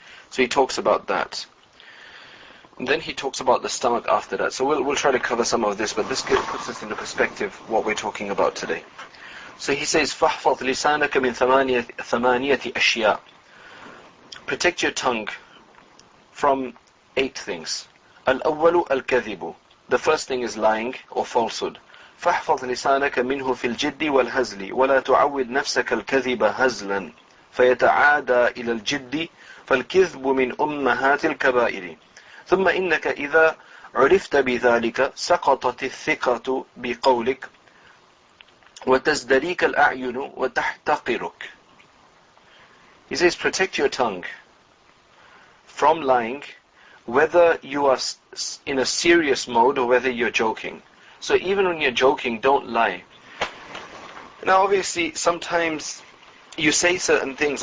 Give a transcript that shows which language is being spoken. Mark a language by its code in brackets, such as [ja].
[en] So he talks about that. And then he talks about the stomach after that. So we'll try to cover some of this, but this puts us into perspective what we're talking about today. [ar] So he says, فَحْفَظْ لِسَانَكَ مِنْ ثَمَانِيَةِ أَشْيَاء. [en] Protect your tongue from 8 things. [ar] الْأَوَّلُ الْكَذِبُ. [en] The first thing is lying or falsehood. [ar] فَحْفَظْ لِسَانَكَ مِنْهُ فِي الْجِدِّ وَالْهَزْلِ وَلَا تُعَوِّدْ نَفْسَكَ الْكَذِبَ هَزْلًا فَيَتَعَادَى إِلَى الْجِدِّ فَالْكِذْبُ مِنْ أُمَّهَاتِ الْكَبَائِرِ ثم إنك إذا عرفت بذلك سقطت الثقة بقولك وتزدريك الأعين وتحتقرك. [en] He says, protect your tongue from lying, whether you are in a serious mode or whether you're joking. So even when you're joking, don't lie. Now obviously sometimes you say certain things.